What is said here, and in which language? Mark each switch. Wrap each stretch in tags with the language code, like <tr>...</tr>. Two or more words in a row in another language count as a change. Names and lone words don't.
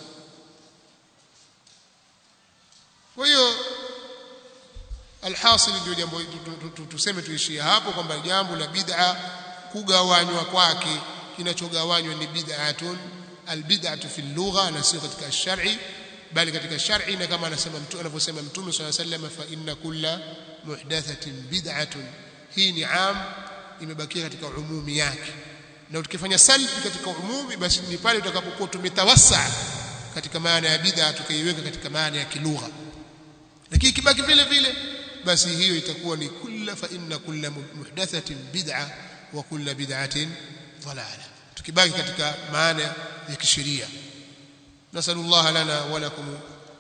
<sw>Kwa hiyo alhasil ndio jambo tuseme tuishie hapo kwamba jambo la bid'a kugawanywa kwake, kinachogawanywa ni</sw> <ar>بدعة البدعة في اللغة</ar> <sw>na sio katika shar'i, bali katika shar'i, na kama anasema mtu anavyosema Mtume</sw> <ar>صلى الله عليه وسلم فإن كل محدثة بدعة.</ar> <sw>Hii ni am, imebakia katika umumi yake, na tukifanya salbi katika umumi basi ni pale utakapokuwa tumetawassa katika maana ya bid'a tukaiweka katika maana ya kilugha. Lakini kibaki vile vile basi hiyo itakuwa ni kulla,</sw> <ar>فإن كل محدثة بدعة وكل بدعة ضلالة,</ar> <sw>tukibaki katika maana ya kisheria.</sw> <ar>نسأل الله لنا ولكم</ar>